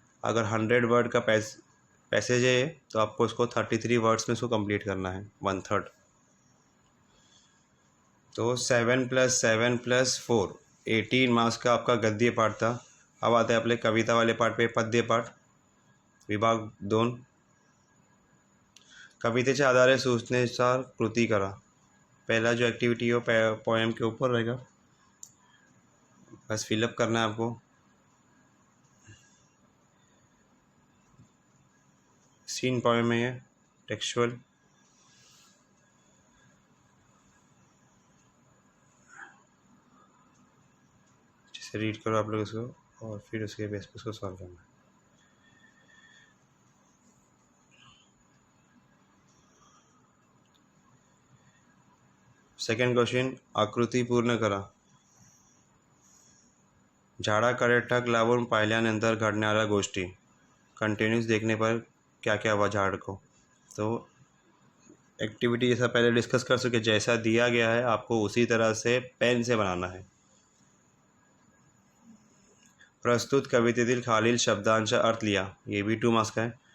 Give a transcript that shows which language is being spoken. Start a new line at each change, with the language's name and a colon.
Hindi: अगर 100 वर्ड का पैसेज है तो आपको इसको 33 वर्ड्स में इसको कंप्लीट करना है, 1/3। तो 7 + 7 + 4, 18 मार्क्स का आपका गद्य पाठ था। अब आते हैं अपने कविता वाले पार्ट पे, पद्य पाठ विभाग 2।
Marathi: कवितेच्या आधारे सूचनेनुसार कृती करा।
Hindi: पहला जो एक्टिविटी हो पोएम के ऊपर रहेगा, बस फिलअप करना है आपको। सीन पोएम है ये, टेक्सचुअल। जिसे रीड करो आप लोग इसको और फिर उसके बेस पे उसको सॉल्व करना है।
English: second question,
Marathi: आकृती पूर्ण करा। झाडाकडे टक लावून पाहिल्यानंतर घडणाऱ्या गोष्टी।
Hindi: कंटिन्यूस देखने पर क्या क्या हुआ झाड़ को। तो एक्टिविटी जैसा पहले डिस्कस कर चुके, जैसा दिया गया है आपको उसी तरह से पेन से बनाना है।
Marathi: प्रस्तुत कवितेतील खालील शब्दांचा अर्थ लिया,
Hindi: ये भी 2 मार्क्स का है।